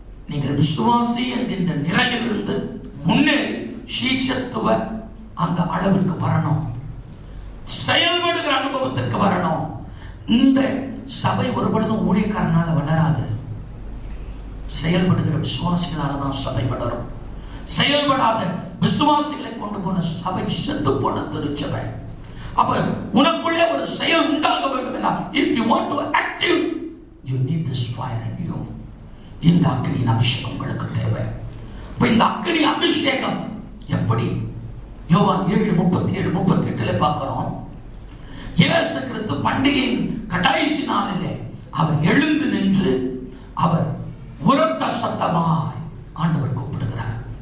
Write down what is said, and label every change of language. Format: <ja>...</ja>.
<ta>நீங்கள் விசுவாசி என்கின்ற நிலையிலிருந்து முன்னேறி சீஷத்துவ அந்த அளவிற்கு வரணும், செயல்படுகிற அனுபவத்திற்கு வரணும். இந்த சபை ஒரு பொழுதும் ஊழியக்காரனால வளராது, செயல்படுகிற விசுவாசிகளால தான் சபை வளரும். செயல்படாத விசுவாசிகளை கொண்டு போன சபை செத்து போன திருச்சபை. அப்ப உனக்குள்ளே ஒரு செயல் உண்டாக வேண்டும் என்றால்,</ta> <en>if you want to active, you need this fire in you.</en> <ta>இந்த அக்னியின் அபிஷேகம் உங்களுக்கு தேவை. இப்ப இந்த அக்னி அபிஷேகம் எப்படி? யோவான் 7:37-38 பார்க்கிறோம். இயேசு கிறிஸ்து பண்டிகையின் கடைசி நாளிலே அவர் எழுந்து நின்று அவர் உரத்த சத்தமாய் ஆண்டவர் கூப்பிடுகிறார்.</ta>